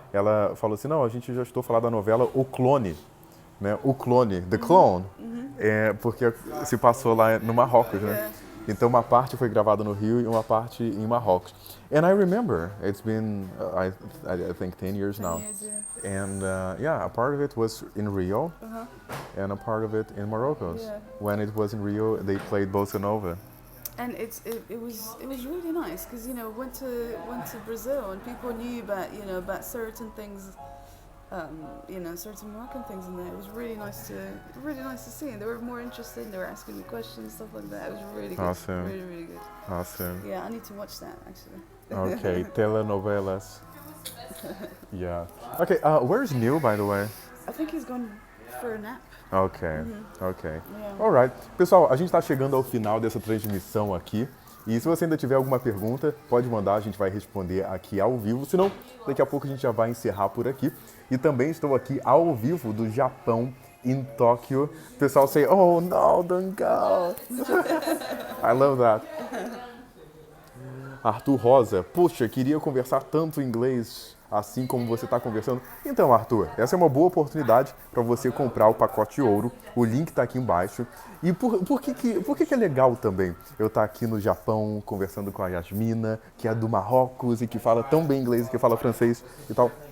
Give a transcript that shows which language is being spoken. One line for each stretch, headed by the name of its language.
Portuguese: Ela falou assim, não, a gente já estou falando da novela O Clone, né? O Clone, The Clone, porque se passou lá no Marrocos, né? Então uma parte foi gravada no Rio e uma parte em Marrocos.
English: And I remember, it's been, I think 10 years now. 10 years, yeah. And yeah, a part of it was in Rio, and a part of it in Morocco. Yeah. When it was in Rio, they played Bossa Nova. And it was really nice because went to Brazil and people knew about certain things, certain Moroccan things in there. It was really nice to see, and they were more interested. They were asking me questions, stuff like that. It was really good. Awesome. Really, really good. Awesome. Yeah, I need to watch that actually. Okay, telenovelas. Yeah. Okay, where's Neil, by the way? I think he's gone for a nap. Ok, ok. Yeah. Alright.
Portuguese: Pessoal, a gente está chegando ao final dessa transmissão aqui. E se você ainda tiver alguma pergunta, pode mandar, a gente vai responder aqui ao vivo. Senão, daqui a pouco a gente já vai encerrar por aqui. E também estou aqui ao vivo do Japão, em Tóquio. O pessoal
English: say, oh no, don't go. I love that.
Portuguese: Arthur Rosa, poxa, queria conversar tanto inglês assim como você está conversando. Então, Arthur, essa é uma boa oportunidade para você comprar o pacote ouro. O link está aqui embaixo. E por que é legal também eu estar aqui no Japão conversando com a Yasmina, que é do Marrocos e que fala tão bem inglês, que fala francês e tal.